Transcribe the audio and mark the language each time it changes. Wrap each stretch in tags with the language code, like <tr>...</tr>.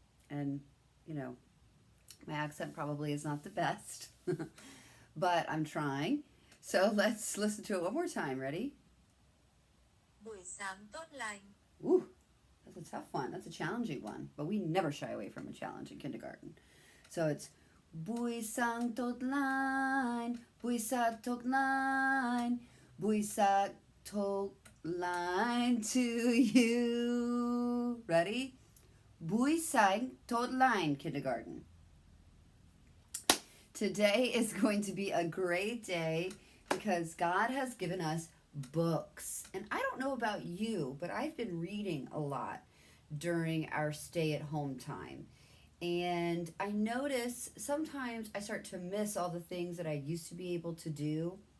<en>And, you know, my accent probably is not the best, but I'm trying. So let's listen to it one more time. Ready?</en> <vi>Buổi sáng tốt lành.</vi> <en>Ooh, that's a tough one. That's a challenging one. But we never shy away from a challenge in kindergarten. So it's</en> <vi>buổi sáng tốt lành,</vi> <en>buổi sáng tốt lành, buổi sáng tốt lành to you. Ready?</en> <vi>Buổi sáng tốt lành, kindergarten.</vi> <en>Today is going to be a great day because God has given us books. And I don't know about you, but I've been reading a lot during our stay-at-home time. And I notice sometimes I start to miss all the things that I used to be able to do.</en>